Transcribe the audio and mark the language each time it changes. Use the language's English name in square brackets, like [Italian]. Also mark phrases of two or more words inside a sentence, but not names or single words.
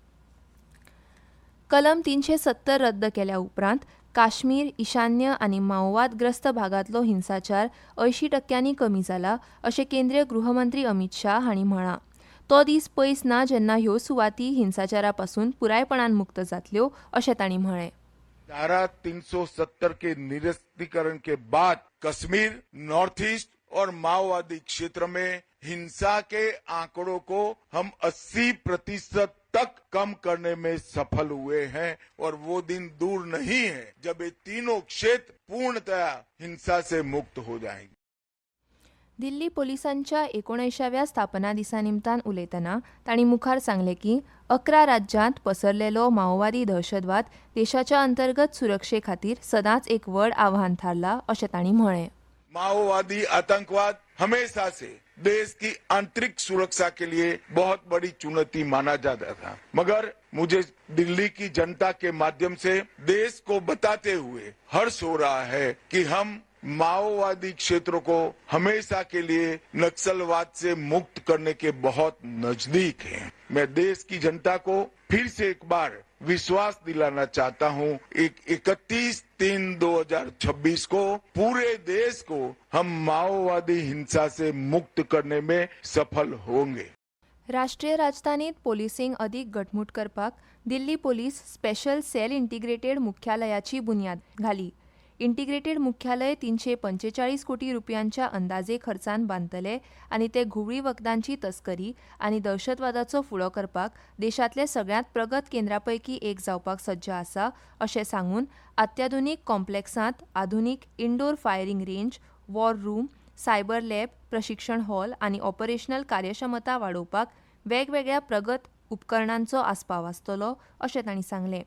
[Konkani] कलम 370 रद्द केल्या उपरांत काश्मीर, ईशान्य आनी माओवादग्रस्त भागांतलो हिंसाचार 80% कमी जाला अशें केंद्रीय गृहमंत्री अमित शाह हांणी म्हळां. तो दीस पयस ना जेन्ना ह्यो सुवाती हिंसाचारा पासून पुरायपणान मुक्त जातल्यो अशें तांणी म्हळें. [Hindi] धारा 370 के निरस्तीकरण के बाद कश्मीर, नॉर्थ ईस्ट और माओवादी क्षेत्र में हिंसा के आंकड़ों को हम 80% तक कम करने में सफल हुए हैं और वो दिन दूर नहीं है जब ये तीनों क्षेत्र पूर्णतया हिंसा से मुक्त हो जाएंगे. [Konkani] दिल्ली पोलिसांच्या 19व्या स्थापना दिसा निमतान उलयतना तांणी मुखार सांगलें की 11 राज्यांत पसरलेलो माओवादी दहशतवाद देशाच्या अंतर्गत सुरक्षे खातीर सदांच एक व्हड आव्हान थारला अशें तांणी म्हळें. [Hindi] माओवादी आतंकवाद हमेशा से देश की आंतरिक सुरक्षा के लिए बहुत बड़ी चुनौती माना जाता था, मगर मुझे दिल्ली की जनता के माध्यम से देश को बताते हुए हर्ष हो रहा है कि हम माओवादी क्षेत्रों को हमेशा के लिए नक्सलवाद से मुक्त करने के बहुत नजदीक हैं. मैं देश की जनता को फिर से एक बार विश्वास दिलाना चाहता हूं. 31/3/2026 को पूरे देश को हम माओवादी हिंसा से मुक्त करने में सफल होंगे. [Konkani] राष्ट्रीय राजधानीत पोलिसींक अदीक घटमूट करपाक दिल्ली पोलीस स्पेशल सेल इंटिग्रेटेड मुख्यालयाची बुन्याद घाली. इंटिग्रेटेड मुख्यालय 345 कोटी रुपयांच्या अंदाजे खर्चान बांदतले आनी ते घुवळी वखदांची तस्करी आनी दहशतवादाचो फुडो करपाक देशांतले सगळ्यांत प्रगत केंद्रांपैकी एक जावपाक सज्ज आसा अशें सांगून अत्याधुनीक कॉम्प्लेक्सांत आधुनीक [English] indoor firing range, war room, cyber lab, [Konkani] प्रशिक्षण हॉल आनी ऑपरेशनल कार्यक्षमता वाडोवपाक वेगवेगळ्या प्रगत उपकरणांचो आस्पाव आसतलो अशें तांणी सांगलें.